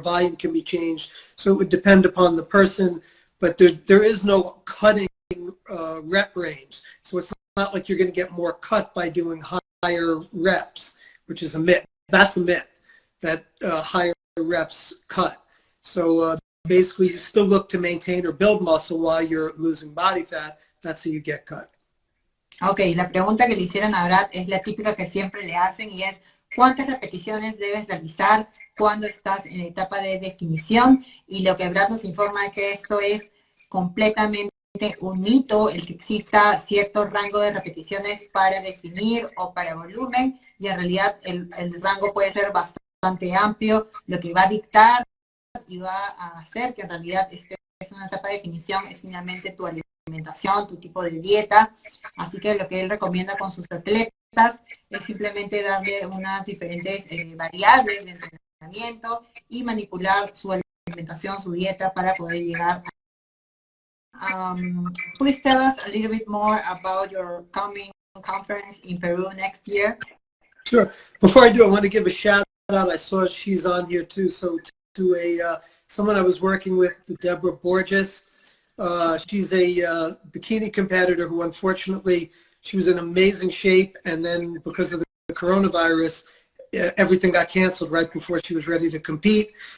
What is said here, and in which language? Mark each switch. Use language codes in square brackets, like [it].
[en] Volume can be changed, so it would depend upon the person, but there is no cutting rep range. So it's not like you're going to get more cut by doing higher reps, which is a myth. That's a myth, that higher reps cut. So basically, you still look to maintain or build muscle while you're losing body fat. That's how you get cut. [es] Ok, la pregunta que le hicieron a Brad es la típica que siempre le hacen y es ¿cuántas repeticiones debes realizar cuando estás en etapa de definición? Y lo que Brad nos informa es que esto es completamente un mito, el que exista cierto rango de repeticiones para definir o para volumen, y en realidad el rango puede ser bastante amplio. Lo que va a dictar y va a hacer que en realidad es una etapa de definición es finalmente tu alimentación, tu tipo de dieta. Así que lo que él recomienda con sus atletas es simplemente darle unas diferentes variables de entrenamiento y manipular su alimentación, su dieta para poder llegar a... [en] Please tell us a little bit more about your coming conference in Peru next year. Sure. Before I do, I want to give a shout out. I saw she's on here too. So to someone I was working with, Deborah Borges. She's a bikini competitor who unfortunately, she was in amazing shape, and then because of the coronavirus, everything got canceled right before she was ready to compete.